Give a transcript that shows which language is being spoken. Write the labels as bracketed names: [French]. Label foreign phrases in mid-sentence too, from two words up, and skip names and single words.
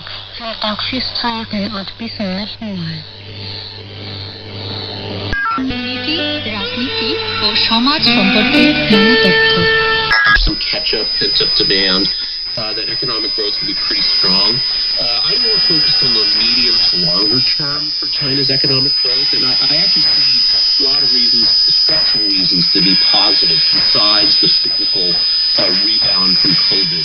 [German] Vielen Dank fürs Zuhören und bis zum nächsten Mal. [Bangla] নীতি, রাজনীতি ও সমাজ সম্পর্কে নানা তথ্য। [English] Some catch-up, pent-up demand, that economic growth will be pretty strong. I'm more focused on the medium to longer term for China's economic growth, and I actually see a lot of reasons, structural reasons, to be positive besides the cyclical rebound from COVID.